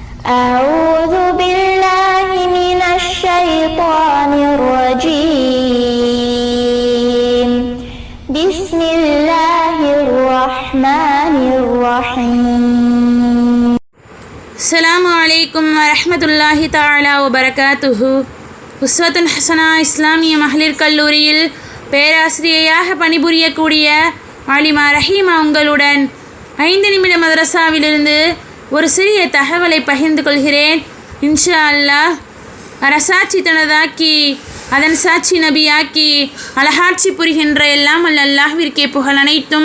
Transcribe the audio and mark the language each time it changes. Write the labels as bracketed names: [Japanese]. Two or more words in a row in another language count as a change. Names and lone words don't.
[Arabic] أعوذ بالله من الشيطان الرجيم بسم الله الرحمن الرحيم السلام عليكم ورحمة الله تعالى وبركاته. [Tamil] உஸ்வத்துன் ஹசனா இஸ்லாமிய மகளிர் கல்லூரியில் பேராசிரியையாக பணிபுரியக்கூடிய ஆலிமா ரஹீமா உங்களுடன் 5 நிமிட மதரசாவிலிருந்து ஒரு சிறிய தகவலை பகிர்ந்து கொள்கிறேன். [Arabic] إن شاء الله. [Tamil] அரசாட்சி தனதாக்கி அதன் சாட்சி நபியாக்கி அழகாட்சி புரிகின்ற எல்லாம் அல்லாஹ்விற்கே புகழ் அனைத்தும்.